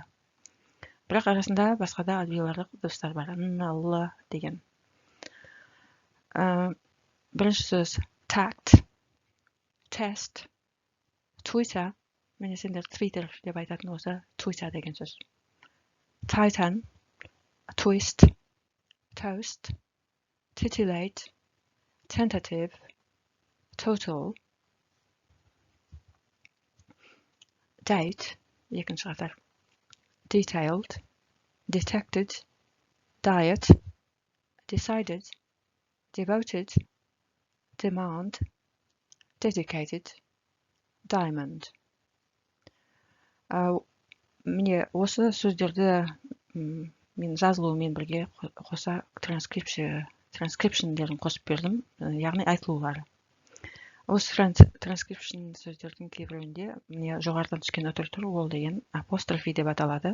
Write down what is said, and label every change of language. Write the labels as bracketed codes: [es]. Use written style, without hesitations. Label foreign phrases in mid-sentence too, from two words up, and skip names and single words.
[kk] Бірақ арасында басқа да альвеоларлық дыбыстар бар. Н, Л деген. Бірінші сөз [en] tact, test, [kk] Twitter. Міне сендер Twitter деп айтатын осы Twitter деген сөз. [en] Titan, twist, toast, titillate, tentative, total, date, [kk] екінші қатар, [en] detailed, detected, diet, decided, devoted, demand, dedicated, diamond. [kk] Міне осы сөздерді мен жазылуымен бірге қоса транскрипшндерін қосып бердім, яғни айтылулары. Осы транскрипшн сөздердің кейбіреуінде міне жоғарыдан түскен өтір тұр, ол деген апострофи деп аталады.